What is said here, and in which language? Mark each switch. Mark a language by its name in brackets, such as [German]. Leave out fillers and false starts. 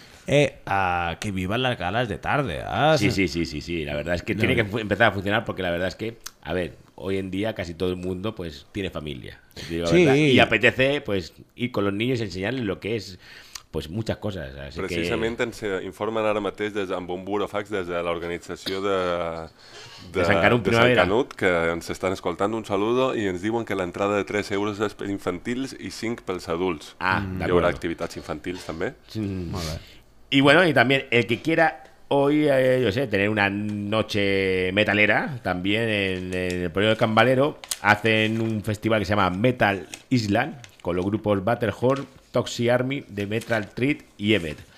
[Spanish] Que vivan las galas de tarde, ¿eh? Sí, la verdad es que tiene que empezar a funcionar, porque la verdad es que, a ver, hoy en día casi todo el mundo pues tiene familia, sí, y apetece pues ir con los niños y enseñarles lo que es pues muchas coses. [Catalan] Precisament que ens informen ara mateix des amb un burofax des de l'organització de Sant Canut, de Sant Canut, que ens estan escoltant, [Spanish] un saludo, [Catalan] i ens diuen que l'entrada de 3 euros és per infantils i 5 pels adults. Ah, hi haurà activitats infantils també. Sí. Molt bé. [Spanish] I bueno, [Catalan] i també el que [Spanish] quiera hoy, yo sé, tener una noche metalera, también en el pueblo de Cambalero, hacen un festival que se llama Metal Island, con los grupos Battlehorn, Toxic Army, The Metal Threat y Evet.